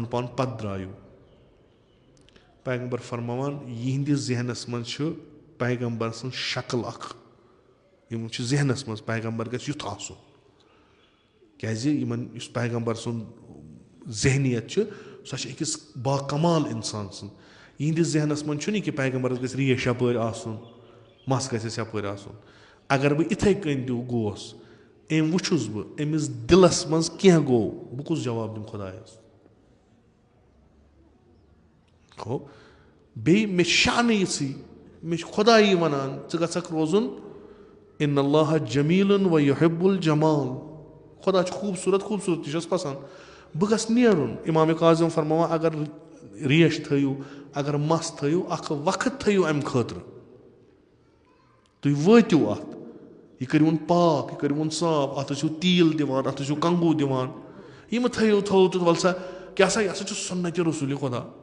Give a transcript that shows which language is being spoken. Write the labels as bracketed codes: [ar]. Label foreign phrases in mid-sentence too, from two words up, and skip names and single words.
[ks] پان پتہٕ درٛایِو پیغمبر فرماوان یِہنٛدِس ذہنس منٛز چھُ پیغمبر سٕنٛز شکٕل اکھ یِم چھِ ذہنس منٛز پیغمبر گژھِ یُتھ آسُن کیازِ یِمن یُس پیغمبر سُنٛد ذہنیت چھِ سۄ چھِ أکِس باکمال انسان سٕنٛز یِہنٛدِس ذہنس منٛز چھُنہٕ یہِ کہِ پیغمبرس گژھِ ریش یپٲرۍ آسُن مس گژھٮ۪س یپٲرۍ آسُن اگر بہٕ اِتھے کٔنۍ تہِ گوس أمۍ وٕچھُس بہٕ أمِس دِلس منٛز کینٛہہ گوٚو بہٕ کُس جواب دِمہٕ خۄدایس گوٚو بیٚیہِ مےٚ چھِ شانٕے یِژھٕے مےٚ چھُ خۄدایی ونان ژٕ گژھکھ روزُن [ar] اِن اللہ جمیٖلٌ و یُحِب [ks] الجمال خۄدا چھُ خوٗبصوٗرت خوٗبصوٗرتی چھس پسنٛد بہٕ گژھٕ نیرُن اِمامِ کاظم فرماوان اگر ریش تھٲیِو اگر مس تھٲیِو اکھ وقت تھٲیِو امہِ خٲطرٕ تُہۍ وٲتِو اتھ یہِ کٔرِوُن پاک یہِ کٔرِوُن صاف اتھ ٲسِو تیٖل دِوان اتھ ٲسِو کنگوٗ دِوان یِم تھٲیِو تھوٚو تہٕ وَلہٕ سا کیٛاہ سا یہِ ہسا چھُ سُنتہِ رسوٗلِ خۄدا